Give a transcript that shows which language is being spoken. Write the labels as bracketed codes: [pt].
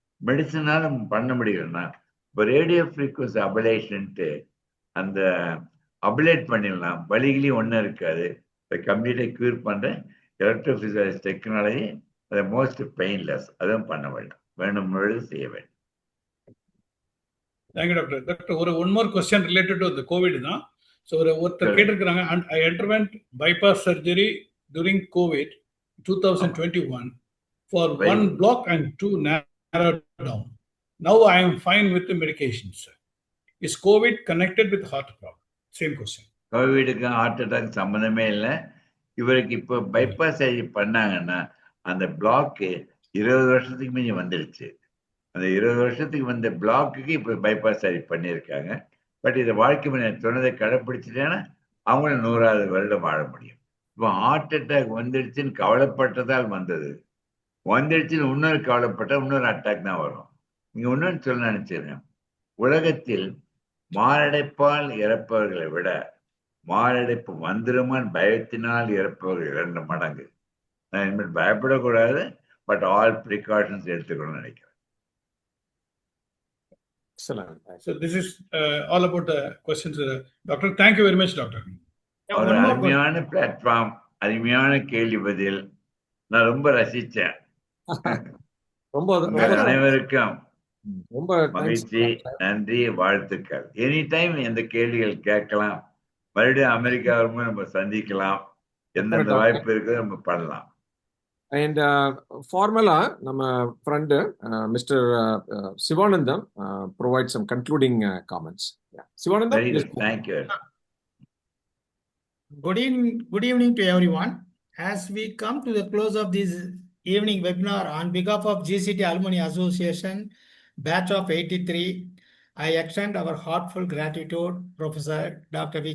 [ta] மெடிசனால பண்ண முடியலன்னா இப்போ ரேடியோ ஃப்ரீக்வன்சி அபலேஷன்ட்டு அந்த அபலேட் பண்ணிடலாம், வலிகளையும் ஒன்றும் இருக்காது. அதை கம்ப்ளீட்டாக க்யூர் பண்ணுற எலக்ட்ரோஃபிசியாலஜி டெக்னாலஜி, அதை மோஸ்ட் பெயின்லெஸ், அதுவும் பண்ண வேண்டும், வேண்டும் பொழுது செய்ய வேண்டும். [en] Thank you doctor. Doctor, ஒரு one more question related to COVID தான். So [ta] ஒருத்தர் கேட்டிருக்கிறாங்க, [en] I underwent bypass surgery during COVID 2021 for one block and 2 narrowed down. Now I am fine with the medications. Is COVID connected with heart problem? Same question. [ta] கோவிடுக்கு heart attack சம்மந்தமே இல்லை. இவருக்கு இப்போ bypass surgery பண்ணாங்கன்னா அந்த block 20 வருஷத்துக்கு மீறி வந்துடுச்சு. அந்த 20 வருஷத்துக்கு வந்த பிளாக்குக்கு இப்போ பைபாஸ் சர்ஜரி பண்ணியிருக்காங்க. பட் இதை வாழ்க்கை முறை சொன்னதை கடைப்பிடிச்சிட்டேன்னா அவங்களும் 100வது வருடம் வாழ முடியும். இப்போ ஹார்ட் அட்டாக் வந்துடுச்சுன்னு கவலைப்பட்டதால் வந்தது, வந்துடுச்சுன்னு இன்னொரு கவலைப்பட்ட இன்னொரு அட்டாக் தான் வரும். நீங்க இன்னொன்னு சொல்ல நினைச்சிருக்கேன், உலகத்தில் மாரடைப்பால் இறப்பவர்களை விட மாரடைப்பு வந்துருமான் பயத்தினால் இறப்பவர்கள் 2 மடங்கு. நான் இனிமேல் பயப்படக்கூடாது, பட் [en] all precautions [ta] எடுத்துக்கணும்னு நினைக்கிறேன். [en] Excellent. So this is all about the questions, Doctor. Thank you very much, Doctor. [ta] ஒரு அருமையான பிளாட்ஃபார்ம், அருமையான கேள்வி பதில், நான் ரொம்ப ரசிச்சேன். உங்கள் அனைவருக்கும் ரொம்ப மகிழ்ச்சி, நன்றி, வாழ்த்துக்கள். [en] any time [ta] எந்த கேள்விகள் கேட்கலாம், மறுபடியும் அமெரிக்கா வரும்போது நம்ம சந்திக்கலாம், எந்தெந்த வாய்ப்பு இருக்குது நம்ம பண்ணலாம். [en] And formula, நம்ம friend Mr. Sivanandam provide some concluding comments. Yeah. Sivanandam, please. Thank you. Good evening to everyone. As we come to the close of this evening webinar, on behalf of GCT Alumni Association, batch of 83, I extend our heartfelt gratitude, Professor Dr. V.